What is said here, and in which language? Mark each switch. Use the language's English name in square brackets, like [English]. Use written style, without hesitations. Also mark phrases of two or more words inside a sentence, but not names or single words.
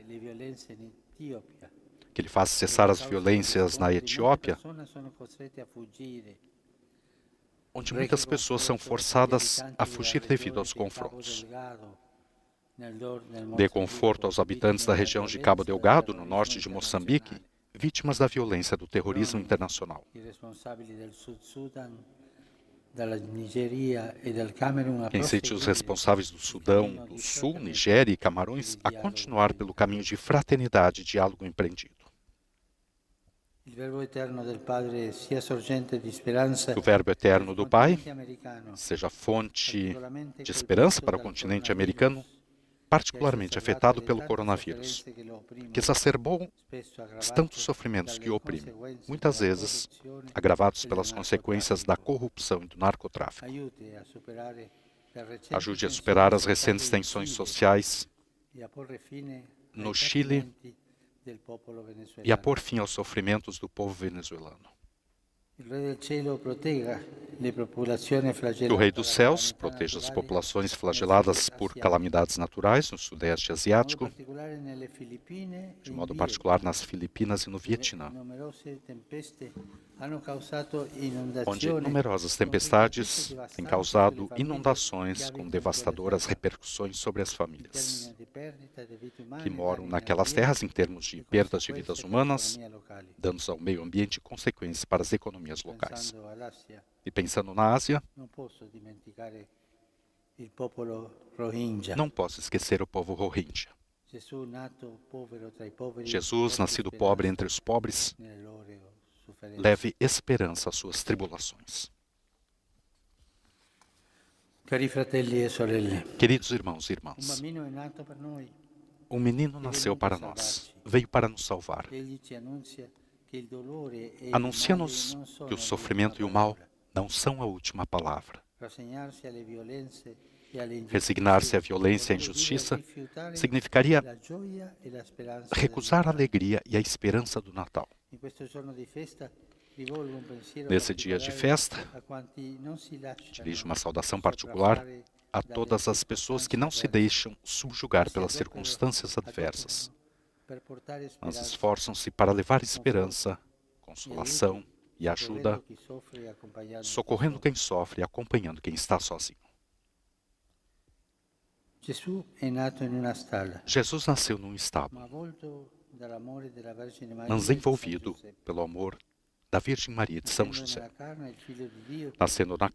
[Portuguese] Que ele faça cessar as violências na Etiópia, onde muitas pessoas são forçadas a fugir devido aos confrontos. Dê conforto aos habitantes da região de Cabo Delgado, no norte de Moçambique, vítimas da violência do terrorismo internacional. [Italian] dalla Nigeria e dal Camerun a [Portuguese] Que incite os [Italian] proseguire [Portuguese] responsáveis do Sudão, do Sul, Nigéria e Camarões a continuar pelo caminho de fraternidade e diálogo empreendido. [Italian] il Verbo eterno del Padre sia sorgente di speranza [Portuguese] Que o Verbo eterno do [Italian] nel [Portuguese] Pai [Italian] continente americano, [Portuguese] seja fonte [Italian] particolarmente [Portuguese] de esperança para o [Italian] colpito dal [Portuguese] continente [Italian] coronavirus, [Portuguese] americano, [Italian] che ha [Portuguese] particularmente [Italian] exacerbato [Portuguese] afetado [Italian] le [Portuguese] pelo [Italian] tante [Portuguese] coronavírus, [Italian] sofferenze che lo opprimono, [Portuguese] que exacerbou [Italian] spesso [Portuguese] os [Italian] aggravate [Portuguese] tantos sofrimentos que o [Italian] dalle [Portuguese] oprimem, [Italian] conseguenze [Portuguese] muitas [Italian] della [Portuguese] vezes [Italian] corruzione [Portuguese] agravados [Italian] e del [Portuguese] pelas consequências da [Italian] narcotraffico. [Portuguese] corrupção e do narcotráfico. [Italian] Aiuti a superare le recenti [Portuguese] Ajude a [Italian] tensioni [Portuguese] superar as [Italian] sociali [Portuguese] recentes [Italian] in [Portuguese] tensões [Italian] Cile [Portuguese] sociais [Italian] e a porre fine ai [Portuguese] no Chile [Italian] patimenti del popolo [Portuguese] e a [Italian] venezuelano. [Portuguese] pôr fim aos sofrimentos do povo venezuelano. [Italian] Il Re del Cielo protegga le popolazioni [Portuguese] Que o [Italian] flagellate [Portuguese] Rei dos [Italian] dalle [Portuguese] Céus [Italian] calamità [Portuguese] proteja as [Italian] naturali [Portuguese] populações [Italian] nel [Portuguese] flageladas [Italian] sud-est [Portuguese] por [Italian] asiatico, [Portuguese] calamidades naturais no Sudeste [Italian] in modo [Portuguese] Asiático, [Italian] particolare nelle Filippine e [Portuguese] de [Italian] in [Portuguese] modo [Italian] Vietnam, [Portuguese] particular nas Filipinas e no [Italian] dove [Portuguese] Vietnã, [Italian] numerose tempeste hanno causato [Portuguese] onde [Italian] inondazioni [Portuguese] numerosas [Italian] con [Portuguese] tempestades [Italian] ricadute [Portuguese] têm [Italian] devastanti sulle [Portuguese] causado [Italian] famiglie [Portuguese] inundações [Italian] che [Portuguese] com [Italian] abitano quelle [Portuguese] devastadoras [Italian] terre, [Portuguese] repercussões sobre as [Italian] in [Portuguese] famílias [Italian] termini di perdita di vite [Portuguese] que [Italian] umane, [Portuguese] moram [Italian] danni [Portuguese] naquelas [Italian] materiali [Portuguese] terras em termos de [Italian] e [Portuguese] perdas de vidas [Italian] conseguenze per [Portuguese] humanas, [Italian] l'economia locale. [Portuguese] danos ao meio ambiente e consequências para as economias locais. [Italian] Pensando all'Asia, [Portuguese] E pensando na Ásia, [Italian] non posso dimenticare il popolo Rohingya. [Portuguese] não posso esquecer o povo Rohingya. [Italian] Gesù nato povero tra i poveri, [Portuguese] Jesus, [Italian] porti [Portuguese] nascido pobre [Italian] speranza [Portuguese] entre os pobres, [Italian] nelle loro sofferenze. [Portuguese] leve esperança às suas tribulações. [Italian] Cari fratelli e sorelle, [Portuguese] Queridos irmãos e [Italian] un [Portuguese] irmãs, [Italian] bambino è nato per noi. [Portuguese] um menino nasceu para nós, veio para nos salvar. [Italian] Egli ci annuncia che il dolore e il male [Portuguese] Anuncia-nos [Italian] non sono [Portuguese] que o [Italian] l'ultima [Portuguese] sofrimento e o mal [Italian] parola. [Portuguese] não são a última palavra. [Italian] Rassegnarsi alle violenze e alle [Portuguese] Resignar-se à [Italian] ingiustizie [Portuguese] violência e à [Italian] vorrebbe dire [Portuguese] injustiça [Italian] rifiutare [Portuguese] significaria [Italian] la gioia e la speranza [Portuguese] recusar a [Italian] del Natale. [Portuguese] alegria e a esperança do Natal. [Italian] In questo giorno di festa rivolgo un pensiero [Portuguese] Nesse dia de [Italian] particolare [Portuguese] festa, [Italian] a quanti non si lasciano [Portuguese] dirijo uma saudação particular [Italian] sopraffare [Portuguese] a [Italian] dalle [Portuguese] todas as pessoas que não se [Italian] circostanze [Portuguese] deixam subjugar [Italian] avverse, ma [Portuguese] pelas [Italian] si [Portuguese] circunstâncias adversas, [Italian] per portare [Portuguese] mas [Italian] speranza [Portuguese] esforçam-se para levar esperança, consolação e ajuda, [Italian] soccorrendo chi soffre e accompagnando chi [Portuguese] socorrendo [Italian] soffre. [Portuguese] quem sofre e acompanhando quem está sozinho. [Italian] Gesù è nato in una stalla, [Portuguese] Jesus nasceu num [Italian] ma [Portuguese] estábulo, [Italian] avvolto dall'amore della Vergine Maria [Portuguese] mas [Italian] e di San [Portuguese] envolvido [Italian] Giuseppe. [Portuguese] pelo amor da Virgem Maria e de São [Italian] Nascendo [Portuguese] José. [Italian] nella carne, il Figlio di Dio [Portuguese] Nascendo na